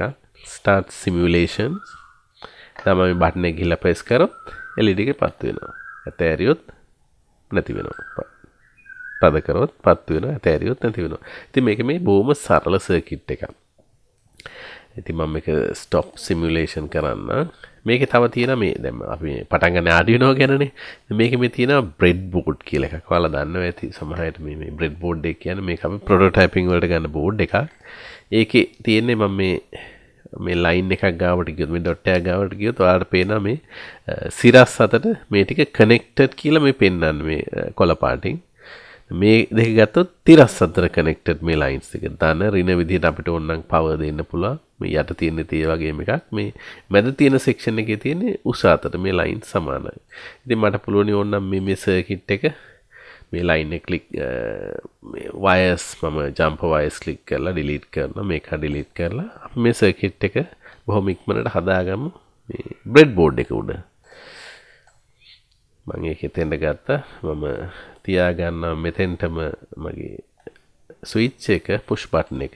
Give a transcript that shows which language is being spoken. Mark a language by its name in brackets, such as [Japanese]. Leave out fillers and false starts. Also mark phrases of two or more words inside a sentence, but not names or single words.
[English] start simulations. [Sinhala] තමයි මේ බටන් එක ගිහලා ප්‍රෙස් කරොත් LED එක පත් වෙනවා. ඇතෑරියොත් නැති වෙනවා. තද කරොත් පත් වෙනවා. ඇතෑරියොත් නැති වෙනවා. ඉතින් මේක මේ බොහොම සරල සර්කිට් එකක්. ඉතින් මම මේක [English] stop simulation [Sinhala] කරන්න. මේකේ තව තියෙන මේ දැන් අපි පටන් ගන්න Arduino ගැනනේ. මේකේ මේ තියෙන breadboard කියලා එකක්. ඔයාලා දන්නවා ඇති සමහරවිට මේ breadboard එක කියන්නේ මේක අපි prototyping වලට ගන්න board එකක්. ඒකේ තියෙන්නේ මම මේ line එකක් ගාවට ගියොත් මේ dot එකක් ගාවට ගියොත් ඔයාලට පේනවා මේ සිරස් අතට මේ ටික connected කියලා මේ පෙන්වන්නේ මේ කොළ පාටින්. මේ දෙක ගත්තොත් තිරස් අතර connected මේ lines එක. ධන ඍණ විදිහට අපිට ඕනනම් power දෙන්න පුළුවන්. මේ යට තියෙන තේ වගේම එකක්. මේ මැද තියෙන section එකේ තියෙන්නේ උස අතට මේ line සමානයි. ඉතින් මට පුළුවන් ඕනනම් මේ circuit එක මේ line එක click මේ wires මම [English] jumper wires click [Sinhala] කරලා delete කරනවා. මේක delete කරලා අපි මේ circuit එක බොහොම ඉක්මනට හදාගමු මේ breadboard එක උඩ. මම ඒකෙත් එන්න ගත්තා. මම තියාගන්නවා මෙතෙන්ටම මගේ ස්විච් එක [English] push button [Sinhala] එක.